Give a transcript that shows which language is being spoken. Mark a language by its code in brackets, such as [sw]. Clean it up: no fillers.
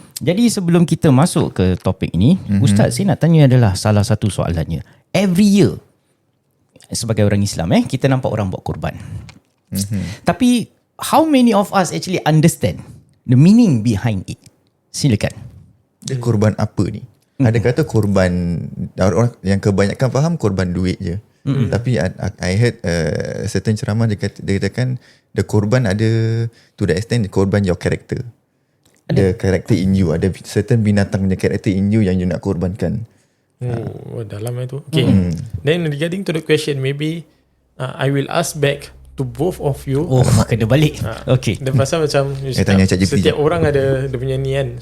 [ms] Jadi sebelum kita masuk ke topik ini, Ustaz, saya nak tanya adalah salah satu soalannya. [en] Every year, [ms] sebagai orang Islam, kita nampak orang buat kurban. Tapi, [en] how many of us actually understand the meaning behind it? [ms] Silakan. Dia kurban apa ni? Ada kata kurban, orang yang kebanyakan faham kurban duit je. Tapi [en] I heard certain [ms] ceramah dia katakan [en] the kurban [ms] ada [en] to the extent the kurban your character. The character in you. [ms] Ada [en] certain [ms] binatang punya [en] character in you [ms] yang [en] you [ms] nak kurbankan. Dalam itu. Okay. [en] Then regarding to the question, maybe I will ask back to both of you. [ms] Kena balik. Okay. Dan pasal macam setiap orang ada dia punya ni kan.